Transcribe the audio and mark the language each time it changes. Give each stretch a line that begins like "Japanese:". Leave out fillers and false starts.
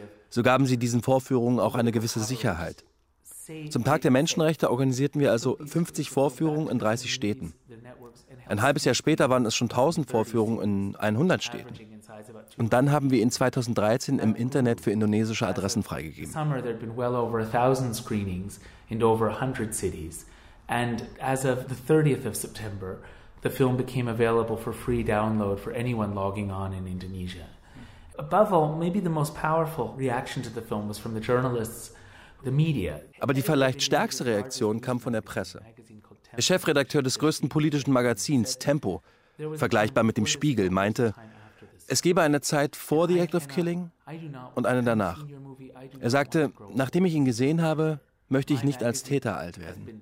German: So gaben sie diesen Vorführungen auch eine gewisse Sicherheit. Zum Tag der Menschenrechte organisierten wir also 50 Vorführungen in 30 Städten. Ein halbes Jahr später waren es schon 1000 Vorführungen in 100 Städten. Und dann haben wir ihn 2013 im Internet für indonesische Adressen freigegeben.
English: Summer there had been well over 1000 screenings in over 100 cities, and as of the 30th of September, the film became available for free download for anyone logging on in Indonesia. Above all, maybe the most powerful reaction to the film was from the journalists.
German: Aber die vielleicht stärkste Reaktion kam von der Presse. Der Chefredakteur des größten politischen Magazins, Tempo, vergleichbar mit dem Spiegel, meinte, Es gebe eine Zeit vor The Act of Killing und eine danach. Er sagte, nachdem ich ihn gesehen habe, möchte ich nicht als Täter alt werden.